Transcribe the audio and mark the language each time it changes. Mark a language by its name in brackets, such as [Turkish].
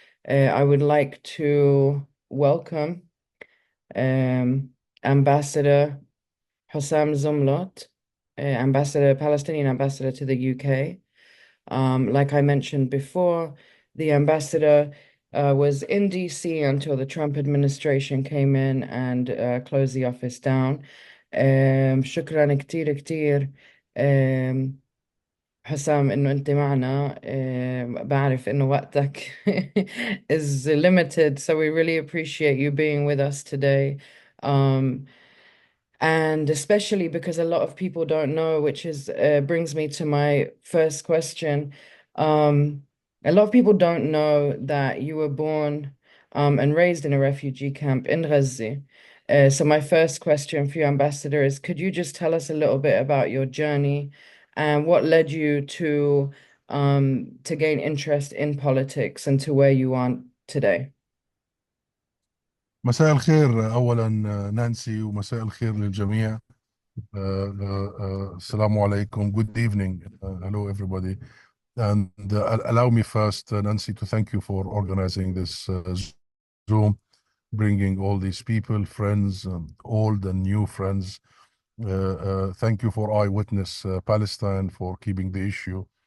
[English] I would like to welcome Ambassador Husam Zomlot, Palestinian ambassador to the UK. Like I mentioned before, the ambassador was in DC until the Trump administration came in and closed the office down. [Arabic] شكرا كتير كتير حسام إنه أنت معنا. بعرف إنه وقتك [English] is limited, so we really appreciate you being with us today. Um, and especially because a lot of people don't know, which is brings me to my first question. A lot of people don't know that you were born and raised in a refugee camp in Ghazi. So my first question for you, Ambassador, is could you just tell us a little bit about your journey and what led you to gain interest in politics and to where you are today? [Arabic] مساء الخير أولا نانسي ومساء الخير للجميع. السلام عليكم. [English] Good evening. Hello everybody. And allow me first, Nancy, to thank you for organizing this Zoom, bringing all these people, friends, old and new friends. Thank you for Eyewitness Palestine for keeping the issue.